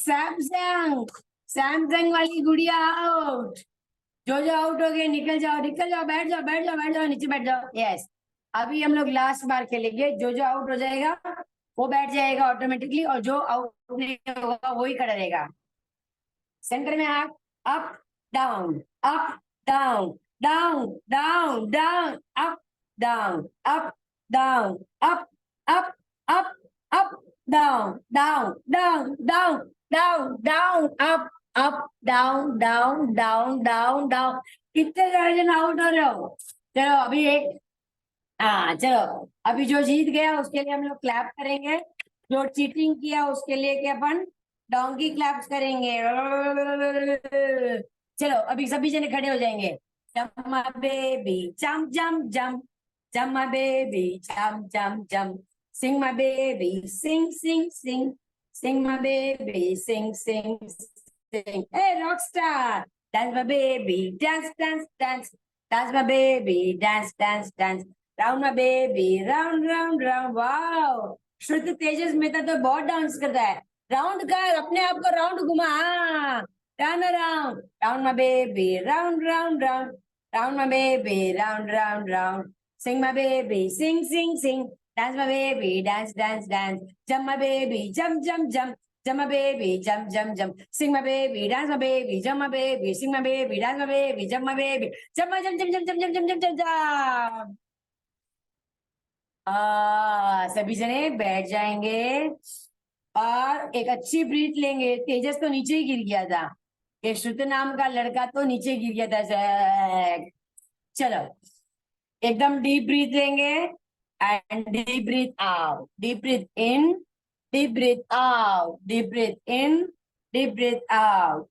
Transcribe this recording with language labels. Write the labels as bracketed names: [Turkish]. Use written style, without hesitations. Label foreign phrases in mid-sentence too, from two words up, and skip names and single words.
[Hindi] सैमसंग, सैमसंग वाली गुड़िया आउट। जो आउट हो गए निकल जाओ, निकल जाओ, बैठ जाओ, बैठ जाओ, बैठ जाओ, नीचे बैठ जाओ। यस, अभी हम लोग लास्ट बार खेलेंगे। जो आउट हो जाएगा वो बैठ जाएगा ऑटोमेटिकली, और जो आउट नहीं होगा वो ही खड़ा रहेगा। सेंटर में हाथ, [English] up down, up down, down, down, down, up down, up down, up, up, up, up, down, down, down, down, down, down, up down, down, down, down, down. [Hindi] कितने सारे जन आउट हो रहे हो? चलो अभी एक, हाँ चलो, अभी जो जीत गया उसके लिए हम लोग क्लैप करेंगे। जो चीटिंग किया उसके लिए क्या अपन [English] donkey claps [Hindi] करेंगे। चलो अभी सभी जने खड़े हो जाएंगे। [English] jump my baby jump jump jump, jump my baby jump jump jump, sing my baby sing sing sing, sing my baby sing sing sing. Hey rockstar, dance my baby, dance dance dance, dance my baby, dance dance dance, round my baby, round round round। [Hindi] वाओ, श्रुति तेजस मेहता तो बहुत डांस करता है। राउंड कर, अपने आप को राउंड घुमा। [English] haan, turn around, round my baby, round round round, round my baby, round round round, sing my baby sing sing sing, dance my baby dance dance dance, jump my baby jump jump jump, jump my baby, jump, jump, jump, sing my baby, dance my baby, jump my baby, sing my baby, dance my baby, jump my baby, jump my jump, jump, jump, jump, jump, jump, jump, jump, jump। [Hindi] सभी जने बैठ जाएंगे और एक अच्छी ब्रीथ लेंगे। तेजस तो नीचे ही गिर गया था, ये श्रुत नाम का लड़का तो नीचे गिर गया था। चलो एकदम [English] deep breath लेंगे and deep breath out, deep breath in, deep breath out, deep breath in, deep breath out.